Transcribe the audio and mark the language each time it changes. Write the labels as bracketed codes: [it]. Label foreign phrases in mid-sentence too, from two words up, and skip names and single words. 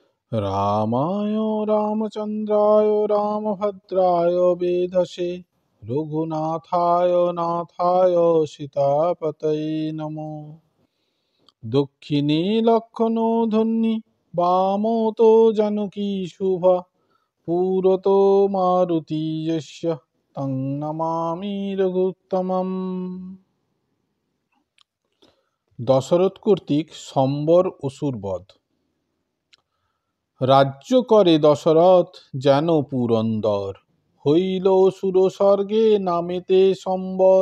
[sa] रामाय रामचन्द्राय रामभद्राय वेधसे रघुनाथाय नाथाय सीतापतये नमो। दक्षिणे लक्ष्मणो धन्वी वामतो जानकी शुभा পুরতো মারুতি যস্য তং নমামি রঘুত্তমম। [bn] দশরথ কর্তৃক সম্বর অসুর বধ। রাজ্য করে দশরথ যেন পুরন্দর, হইল অসুর স্বর্গে নামেতে সম্বর।